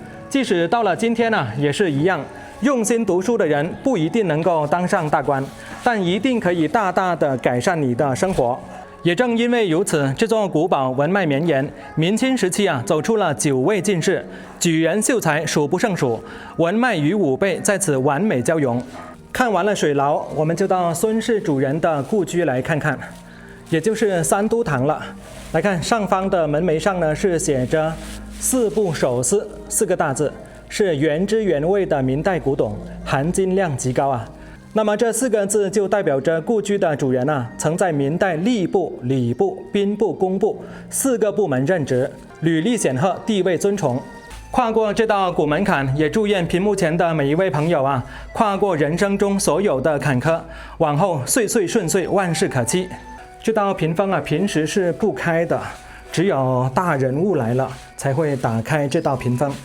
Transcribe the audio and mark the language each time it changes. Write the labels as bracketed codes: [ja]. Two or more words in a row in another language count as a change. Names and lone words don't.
[zh] 即使到了今天呢，也是一樣，用心讀書的人不一定能夠當上大官，但一定可以大大的改善你的生活。也正因為如此，這座古堡文脈綿延，明清時期啊走出了9位進士，舉人秀才數不勝數，文脈與武備在此完美交融。看完了水牢，我們就到孫氏主人的故居來看看，也就是三都堂了。來看上方的門楣上呢是寫着4部首詩4個大字，是原汁原味的明代古董，含金量極高啊。那麼這4個字就代表着故居的主人啊，曾在明代吏部、禮部、兵部、工部4個部門任職，履歷顯赫，地位尊崇。跨過這道古門檻，也祝願屏幕前的每一位朋友啊，跨過人生中所有的坎坷，往後歲歲順遂，萬事可期。這道屏風啊，平時是不開的，只有大人物來了才會打開這道屏風。